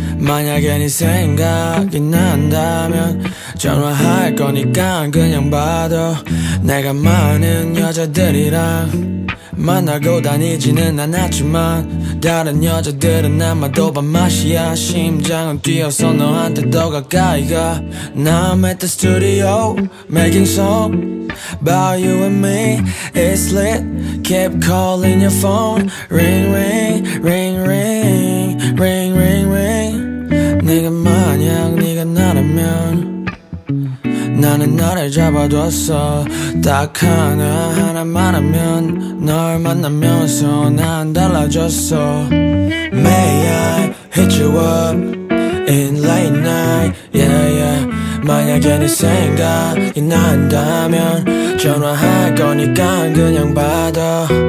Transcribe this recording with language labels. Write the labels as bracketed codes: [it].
[ko] 만약에 네 생각이 난다면 전화할 거니까 그냥 받아. 내가 많은 여자들이랑 만나고 다니지는 않았지만 다른 여자들은 아마도 밥맛이야. 심장은 뛰어서 너한테 더 가까이 가. [en] Now I'm at the studio making song about you and me. It's lit. Keep calling your phone. Ring ring ring ring ring ring ring. [ko] 네가 만약 네가 나라면 나는 너를 잡아뒀어. 딱 하나 하나만 하면 널 만나면서 난 달라졌어. [en] May I hit you up in late night, yeah yeah. [ko] 만약에 네 생각이 난다면 전화할 거니까 그냥 받아.